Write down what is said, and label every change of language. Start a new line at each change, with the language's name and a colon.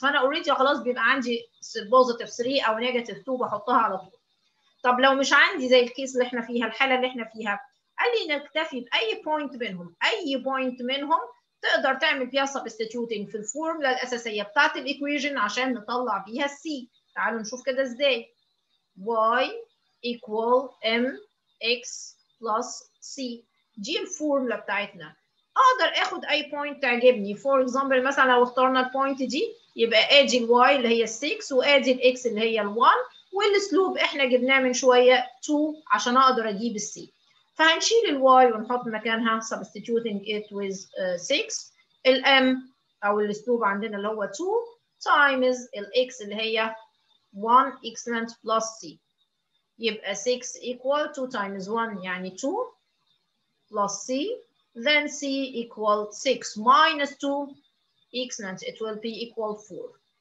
Arabic: فانا اوريدي خلاص بيبقى عندي بوزيتيف 3 او نيجاتيف 2 بحطها على طول. طب لو مش عندي زي الكيس اللي احنا فيها، الحاله اللي احنا فيها، قال لي نكتفي باي بوينت منهم، اي بوينت منهم تقدر تعمل فيها سبستيتيوتنج في الفورمولا الاساسيه بتاعت الايكويشن عشان نطلع بيها السي. تعالوا نشوف كده ازاي.
English: y equal mx plus c،
Arabic: دي الفورمولا بتاعتنا. اقدر اخد اي بوينت تعجبني. فور اكزامبل مثلا لو اخترنا البوينت دي يبقى ادي الواي اللي هي 6 وادي الاكس اللي هي ال1 والسلوب احنا جبناه من شويه 2 عشان اقدر اجيب السي. فهنشيل الواي ونحط مكانها
English: substituting it with 6.
Arabic: الام او السلوب عندنا اللي هو 2 times الاكس اللي هي 1 excellent plus c.
English: يبقى 6 equal 2 times 1 يعني 2 plus c, then c equal 6 minus 2 excellent, it will be equal 4.